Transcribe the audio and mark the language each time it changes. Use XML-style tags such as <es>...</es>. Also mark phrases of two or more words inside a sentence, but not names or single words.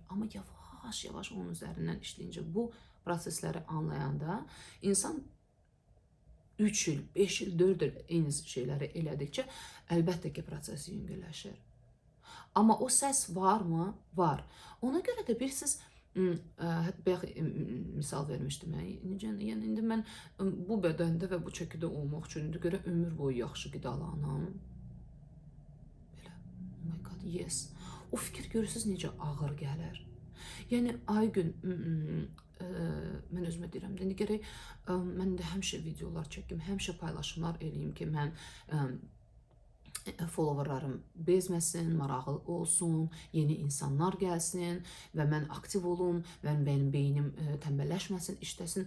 <az>Amma yavaş-yavaş onun üzərindən işləyincə, bu prosesləri anlayanda insan 3 il, 5 il, 4 il eyni şeyləri elədikcə əlbəttə ki, proses yüngülləşir. Amma o səs varmı? Var. Ona görə də bilirsiniz, misal vermişdim. Yəni, indi mən bu bədəndə və bu çəkidə olmaq üçün görə ömür boyu yaxşı qidalanam. Belə,</az> <en>oh my god, yes.</en> <az>O fikir görürsünüz necə ağır gəlir. Yəni, ay gün, mən özümə deyirəm, indi gərək mən də həmişə videolar çəkim, həmişə paylaşımlar eləyim ki, mən followerlarım bezməsin, marağı olsun, yeni insanlar gəlsin və mən aktiv olum və mənim beynim tənbəlləşməsin, işləsin.</az>